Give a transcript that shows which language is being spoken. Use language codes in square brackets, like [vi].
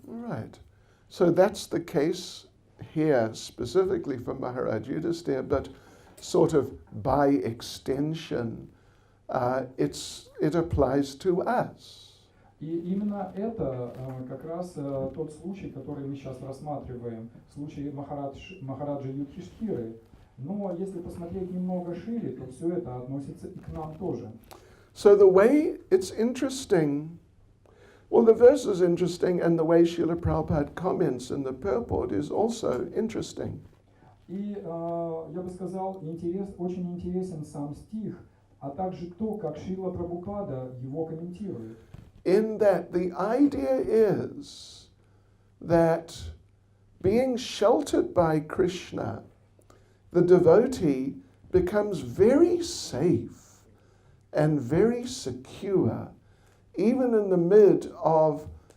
[en] Right. So that's the case here, specifically for Maharaj Yudhisthira, but sort of by extension, it applies to us. [ru] И именно это как раз тот случай, который мы сейчас рассматриваем, случай Махараджа Юдхиштхиры. Но если посмотреть немного шире, то все это относится и к нам тоже. [en] So the way it's interesting, well, the verse is interesting, and the way Srila Prabhupada comments in the purport is also interesting. [ru] И я бы сказал, очень интересен сам стих, а также то, как Шрила Прабхупада его комментирует. [en] In that the idea is that being sheltered by Krishna, the devotee becomes very safe and very secure, even in the mid of